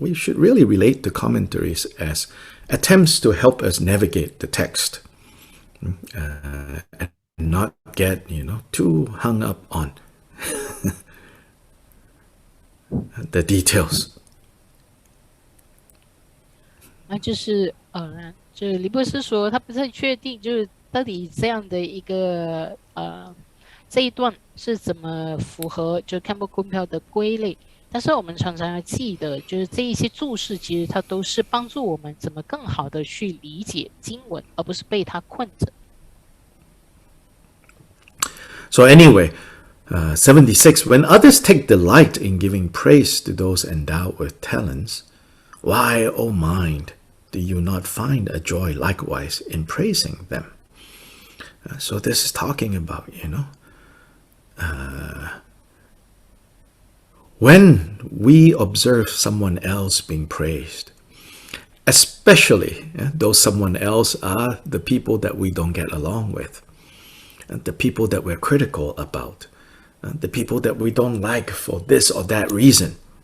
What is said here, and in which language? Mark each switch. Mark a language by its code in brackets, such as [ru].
[en] We should really relate to commentaries as attempts to help us navigate the text, and not get, too hung up on the details. [zh] 那就是就是李博士说他不太确定，就是到底这样的一个这一段是怎么符合就看不公票的归类。但是我们常常要记得，就是这一些注释其实它都是帮助我们怎么更好的去理解经文，而不是被它困着。 [en] So anyway, 76, when others take delight in giving praise to those endowed with talents, why, O mind, do you not find a joy likewise in praising them? So this is talking about, when we observe someone else being praised, especially though someone else are the people that we don't get along with, the people that we're critical about, the people that we don't like for this or that reason.